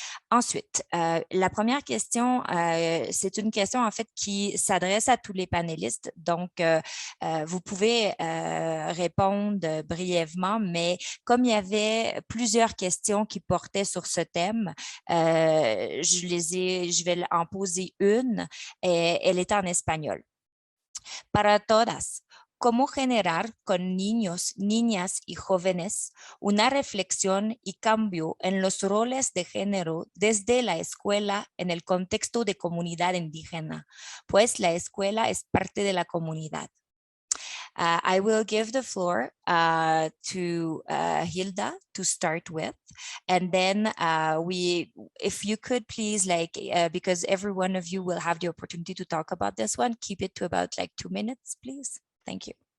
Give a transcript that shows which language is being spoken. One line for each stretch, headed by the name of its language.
French: Ensuite, la première question, c'est une question en fait qui s'adresse à tous les panélistes. Donc, vous pouvez répondre brièvement, mais comme il y avait plusieurs questions qui portaient sur ce thème, je vais en poser une et elle est en espagnol.
Spanish: Para todas, ¿cómo generar con niños, niñas y jóvenes una reflexión y cambio en los roles de género desde la escuela en el contexto de comunidad indígena? Pues la escuela es parte de la comunidad.
English: I will give the floor to Hilda to start with, and then if you could please, because every one of you will have the opportunity to talk about this one, keep it to about 2 minutes, please. Thank you.